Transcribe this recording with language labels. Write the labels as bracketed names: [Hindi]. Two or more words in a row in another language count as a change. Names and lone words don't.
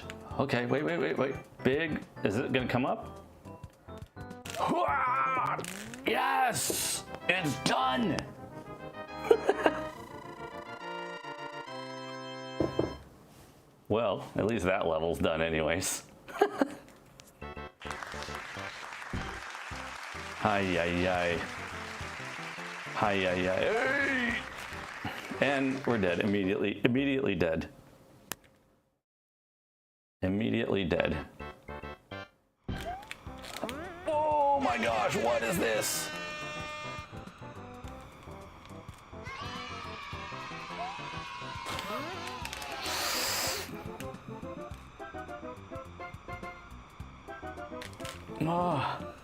[English] Okay, wait, wait, wait, wait. Big, is it gonna come up? Yes, it's done. Well, at least that level's done anyways. Hi, yi, yi. Hi, yi, yi. Hey! And we're dead immediately. Immediately dead. Immediately dead. Oh my gosh, what is this? Oh.